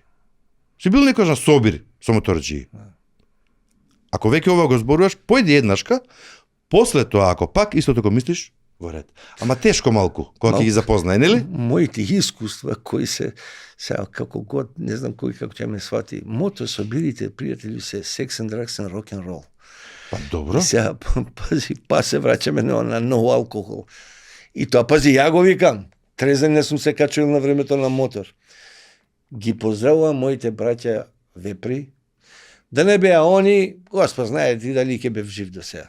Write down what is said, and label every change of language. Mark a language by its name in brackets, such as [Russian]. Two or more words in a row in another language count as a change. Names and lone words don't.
[Macedonian] Си бил некојаш на собир со моторџии? Ако веќе ова го зборуваш, појди еднашка, после тоа, ако пак истото го мислиш, во ред. Ама тешко малку, кога ќе ги запознае, нели? Моите искуства кои се, сега како год, не знам кој како ќе ме свати, мотособирите, пријатели, се [English] sex and drugs and rock and roll. [Macedonian] Па добро. Сега, пази, па се враќаме на нов алкохол. И тоа, пази, ја го викам, трезен не сум се качил на времето на мотор. Ги поздравувам моите браќа вепри, да не беа они, Господ знае ти дали ќе бев жив до сега.